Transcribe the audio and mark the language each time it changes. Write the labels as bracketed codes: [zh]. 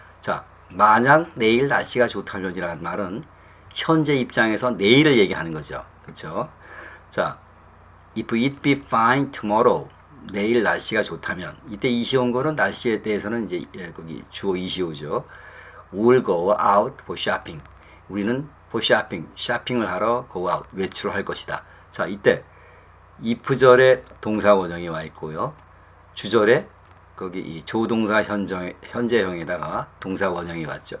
[ko] 자, 만약 내일 날씨가 좋다면이라는 말은 현재 입장에서 내일을 얘기하는 거죠. 그렇죠? 자, [en] if it be fine tomorrow, [ko] 내일 날씨가 좋다면, 이때 이시온 거는 날씨에 대해서는 이제 거기 주어 이시오죠. [en] We'll go out for shopping. [ko] 우리는 [en] for shopping, [ko] 쇼핑을 하러 [en] go out, [ko] 외출을 할 것이다. 자, 이때 if절에 동사 원형이 와 있고요. 주절에 거기 이 조동사 현재형에다가 동사 원형이 왔죠.